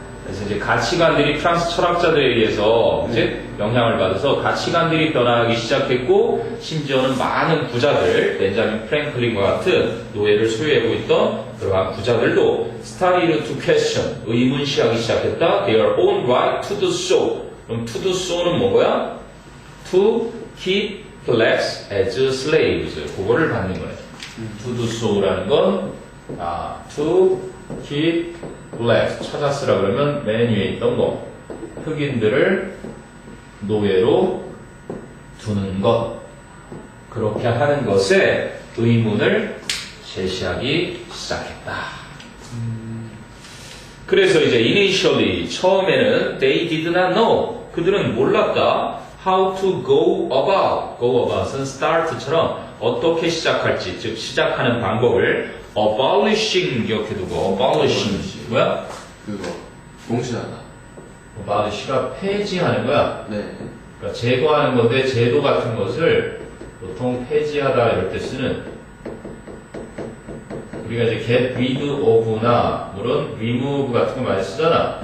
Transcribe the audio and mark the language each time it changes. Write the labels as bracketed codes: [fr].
[ko] 그래서 이제 가치관들이 프랑스 철학자들에 의해서 이제 영향을 받아서 가치관들이 변화하기 시작했고, 심지어는 많은 부자들, 벤자민 프랭클린과 같은 노예를 소유하고 있던 그러한 부자들도 [en] started to question, [ko] 의문시하기 시작했다. [en] Their own right to do so. 그럼 to do so는 뭐야? To keep blacks as slaves. [ko] 그거를 받는 거예요. to do so라는 건 [en] to keep blacks. [ko] 찾아 쓰라 그러면 맨 위에 있던 거. 흑인들을 노예로 두는 것. 그렇게 하는 것에 의문을 제시하기 시작했다. [en] 그래서 이제 initially [ko] 처음에는 [en] they did not know. [ko] 그들은 몰랐다. [en] how to go about. [ko] go about은 start처럼 어떻게 시작할지, 즉 시작하는 방법을 abolishing 기억해두고 abolishing 뭐야? 그거 공시하다. abolish가 폐지하는 거야. 네. 그러니까 제거하는 건데 제도 같은 것을 보통 폐지하다 이럴 때 쓰는 우리가 이제 [en] get rid of [ko] 나 물론 remove 같은 거 많이 쓰잖아.